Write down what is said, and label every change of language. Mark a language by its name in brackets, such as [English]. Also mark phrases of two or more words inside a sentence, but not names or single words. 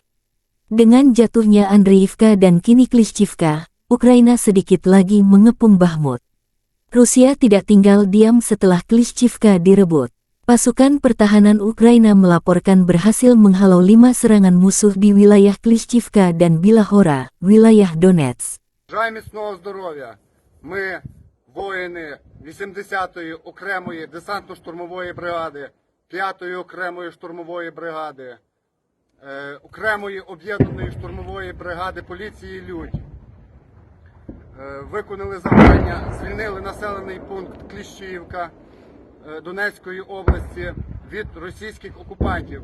[Indonesian] Dengan jatuhnya Andriivka dan kini Klishchivka, Ukraina sedikit lagi mengepung Bakhmut. Rusia tidak tinggal diam setelah Klishchivka direbut. Pasukan pertahanan Ukraina melaporkan berhasil menghalau 5 serangan musuh di wilayah Klishchivka dan Bilahora, wilayah Donetsk. [Ukrainian] Бажаю міцного здоров'я. Ми, воїни 80-ї окремої десантно-штурмової бригади, 5-ї окремої штурмової бригади, окремої об'єднаної штурмової бригади поліції «Людь», виконали завдання, звільнили населений пункт Кліщіївка Донецької області від російських окупантів.